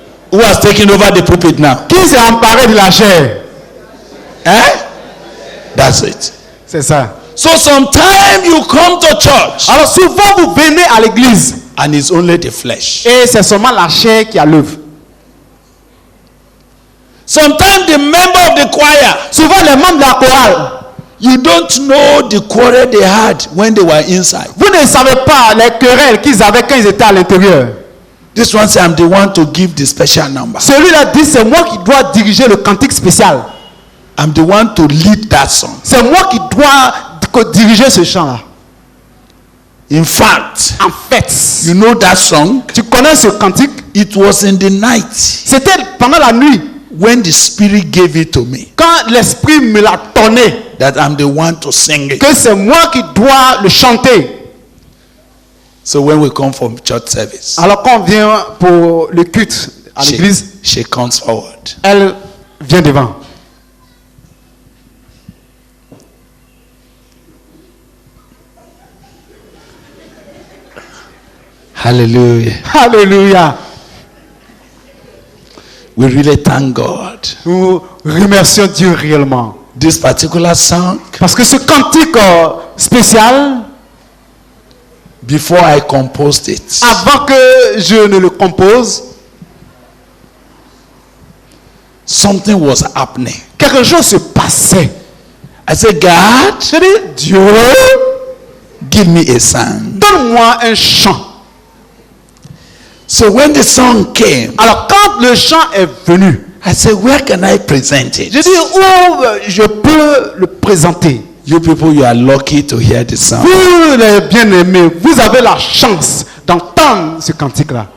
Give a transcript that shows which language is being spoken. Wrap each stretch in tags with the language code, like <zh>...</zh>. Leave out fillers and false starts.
<en>Who has taken over the pulpit now?</en> <fr>Qui s'est emparé de la chair?</fr> <en>That's it.</en> <fr>C'est ça.</fr> <en>So sometimes you come to church</en> <fr>Alors souvent vous venez à l'église</fr> <en>and it's only the flesh.</en> <fr>et c'est seulement la chair qui a l'œuvre.</fr> <en>Sometimes the member of the choir,</en> <fr>Souvent les membres de la chorale,</fr> <en>you don't know the quarrel they had when they were inside.</en> <fr>vous ne savez pas les querelles qu'ils avaient quand ils étaient à l'intérieur.</fr> <en>This one says, I'm the one to give the special number.</en> <fr>Celui-là dit, c'est moi qui dois diriger le cantique spécial.</fr> <en>I'm the one to lead that song.</en> <fr>C'est moi qui dois diriger ce chant-là.</fr> <en>In fact,</en> <fr>En fait,</fr> <en>you know that song?</en> <fr>tu connais ce cantique?</fr> <en>It was in the night</en> <fr>C'était pendant la nuit,</fr> <en>when the Spirit gave it to me</en> <fr>quand l'Esprit me l'a donné,</fr> <en>that I'm the one to sing it.</en> <fr>que c'est moi qui dois le chanter.</fr> <en>So when we come from church service,</en> <fr>Alors quand on vient pour le culte à l'église,</fr> <en>she comes forward.</en> <fr>elle vient devant.</fr> <en>Hallelujah.</en> <fr>Alléluia.</fr> <en>We really thank God.</en> <fr>Nous remercions Dieu réellement.</fr> <en>This particular song,</en> <fr>Parce que ce cantique spécial,</fr> <en>before I composed it,</en> <fr>avant que je ne le compose,</fr> <en>something was happening.</en> <fr>quelque chose se passait.</fr> <en>I said, God,</en> <fr>Je dis, Dieu,</fr> <en>give me a song.</en> <fr>donne-moi un chant.</fr> <en>So when the song came,</en> <fr>Alors quand le chant est venu,</fr> <en>I said, where can I present it?</en> <fr>je dis, où je peux le présenter?</fr> <en>You people, you are lucky to hear the song.</en> <fr>Vous les bien-aimés, vous avez la chance d'entendre ce cantique-là.</fr>